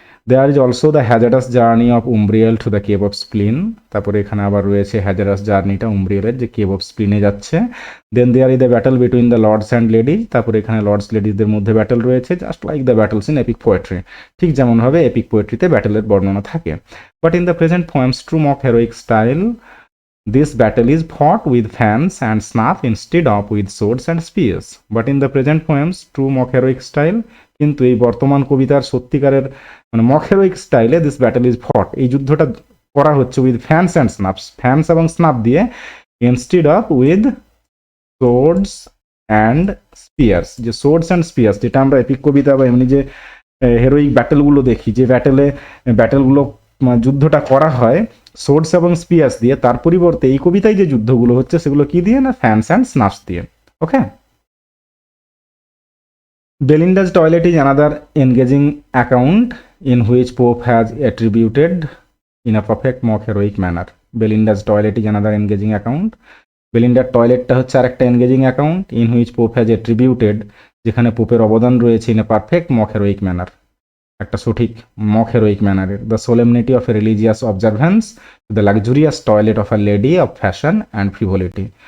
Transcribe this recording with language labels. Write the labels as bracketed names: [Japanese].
[English] There is also the hazardous journey of Umbriel to the cave of Spleen. [Bangla] তারপরে এখানে আবার রয়েছে হ্যাজারাস জার্নিটা, উমব্রিয়েলের যে কেভ অফ স্প্লিনে যাচ্ছে। [English] Then there is the battle between the lords and ladies. [Bangla] তারপরে এখানে লর্ডস লেডিজদের মধ্যে ব্যাটল রয়েছে, [English] just like the battles in epic poetry, [Bangla] ঠিক যেমনভাবে এপিক পোয়েট্রিতে ব্যাটেলের বর্ণনা থাকে। [English] But in the present poems true mock heroic style, this battle is fought with fans and snuff instead of with swords and spears. But in the present poems, true mock heroic style, [Bangla] কিন্তু এই বর্তমান কবিতার সত্যিকারের মানে [English] mock heroic স্টাইলে this battle is fought, [Bangla] এই যুদ্ধটা করা হচ্ছে [English] with fans and snuffs, [Bangla] ফ্যান্স এবং স্নাফ দিয়ে, [English] Instead of with swords and spears. [Bangla] যে সোর্ডস অ্যান্ড স্পিয়ার্স, যেটা আমরা এপিক কবিতা বা এমনি যে হেরোইক ব্যাটেলগুলো দেখি, যে ব্যাটেলগুলো যুদ্ধটা করা হয় সোর্ডস এবং স্পিয়ার্স দিয়ে, তার পরিবর্তে এই কবিতায় যে যুদ্ধগুলো হচ্ছে সেগুলো কি দিয়ে, না ফ্যান্স অ্যান্ড স্নাফস দিয়ে। [English] Okay, Belinda's toilet is another engaging account in which Pope has attributed in a perfect mock heroic manner. Belinda's toilet is another engaging account. [Bangla] বেলিন্ডার টয়লেটটা হচ্ছে আর একটা engaging account, [English] in which Pope has attributed, [Bangla] যেখানে পোপের অবদান রয়েছে [English] in a perfect mock heroic manner, [Bangla] একটা সঠিক mock হেরোইক ম্যানারের। [English] The solemnity of a religious observance, the luxurious toilet of a lady of fashion and frivolity.